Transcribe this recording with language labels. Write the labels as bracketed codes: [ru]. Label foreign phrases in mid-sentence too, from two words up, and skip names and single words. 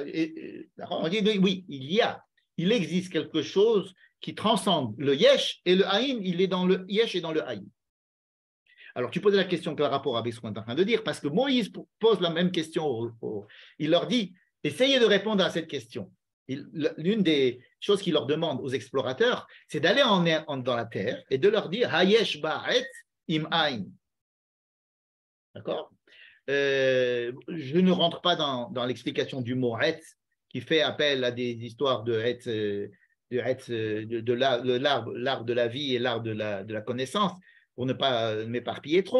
[fr] On dit oui, il existe quelque chose qui transcende le yesh et le haïn, il est dans le yesh et dans le haïn. Alors, tu posais la question par rapport avec ce qu'on est en train de dire, parce que Moïse pose la même question. Il leur dit, essayez de répondre à cette question. L'une des choses qu'il leur demande aux explorateurs, c'est d'aller dans la terre et de leur dire, [he] היש בה עץ אם אין. [fr] D'accord? Je ne rentre pas dans l'explication du mot Hetz, qui fait appel à des histoires de l'arbre de la vie et l'arbre de la connaissance, pour ne pas m'éparpiller trop.